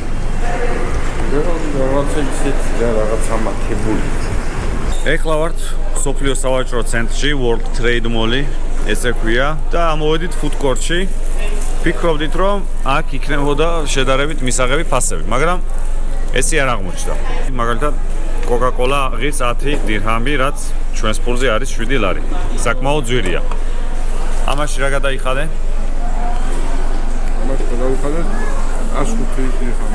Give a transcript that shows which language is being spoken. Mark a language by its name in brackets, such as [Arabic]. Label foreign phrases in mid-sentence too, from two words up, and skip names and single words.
[Georgian] რაღაცა ისეთი და რაღაცა მათებული. ეხლა ვართ სოფლიო სავაჭრო ცენტრში, World Trade Mall-ი, ესე ქვია და ამოვედით [English] food court- [Georgian] ში. ფიქრობდით, რომ აქ იქნებოდა შედარებით მისაღები ფასები, მაგრამ ესე არ აღმოჩნდა. მაგალითად, Coca-Cola ღირს 10 დირჰამი, რაც ჩვენს ფულზე არის 7 ლარი. საკმაოდ ძვირია. ამაში რა გადაიხადე? ამაში გადავიხადე 105 დირჰამი.